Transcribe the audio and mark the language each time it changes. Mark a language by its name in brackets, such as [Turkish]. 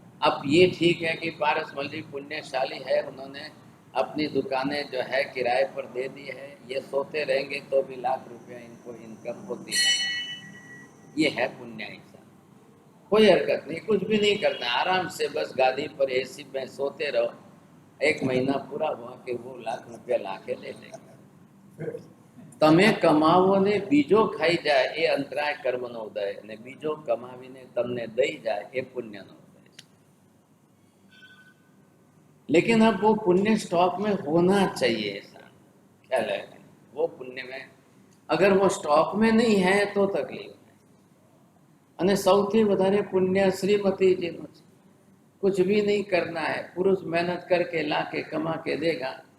[Hindi] अब ये ठीक है कि पारसमल जी पुण्यशाली है, उन्होंने अपनी दुकानें जो है किराए पर दे दी है, ये सोते रहेंगे तो भी लाख रुपया इनको इनकम होती है। ये है पुण्य ऐसा। कोई हरकत नहीं, कुछ भी नहीं करना, आराम से बस गादी पर एसी में सोते रहो। एक महीना पूरा हुआ कि वो लाख रुपया लाके ले लेंगे। [Gujarati] તમે કમાવો ને બીજો ખાઈ જાય એ અંતરાય કર્મનો ઉદય, અને બીજો કમાવીને તમને દઈ જાય એ પુણ્યનો ઉદય। [Hindi] लेकिन अब वो पुण्य स्टॉक में होना चाहिए, ऐसा ख्याल है। वो पुण्य में अगर वो स्टॉक में नहीं है तो तकलीफ है। [Gujarati] અને સૌથી વધારે પુણ્ય શ્રીમતીજીનું છે। [Hindi] कुछ भी नहीं करना है, पुरुष मेहनत करके ला के कमा के देगा।